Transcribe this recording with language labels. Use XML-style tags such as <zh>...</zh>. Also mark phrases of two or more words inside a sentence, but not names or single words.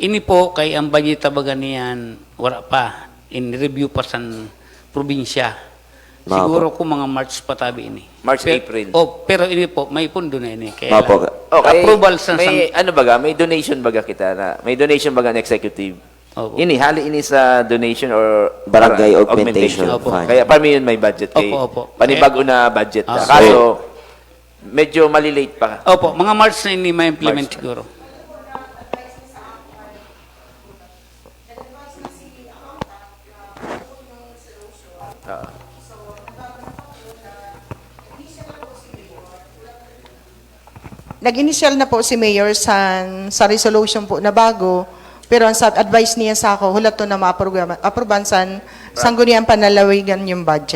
<bik>Ini po kay ang budget tabagan niyan wala pa</bik> <en>in review</en> <bik>pa sa probinsya. Mga Siguro ko mga March pa tabi ini. March, April. Pero ini po may pundo na ini. Kaya Mga po. Okay. approval sa may ano baga, may donation baga kita na. May donation baga ng executive. Opo. Ini hali ini sa donation or Barangay Augmentation Opo. Fund. Kaya para yun may budget kay. Opo. Panibago na budget. Ah. Kaso medyo malilate pa. Opo, mga March na ini may implement March. siguro. nag-initial na po si Mayor sa resolution po na bago, pero ang advice niya sa ako, hulat to na ma-aproban sanggunian panalawigan yung budget.</bik>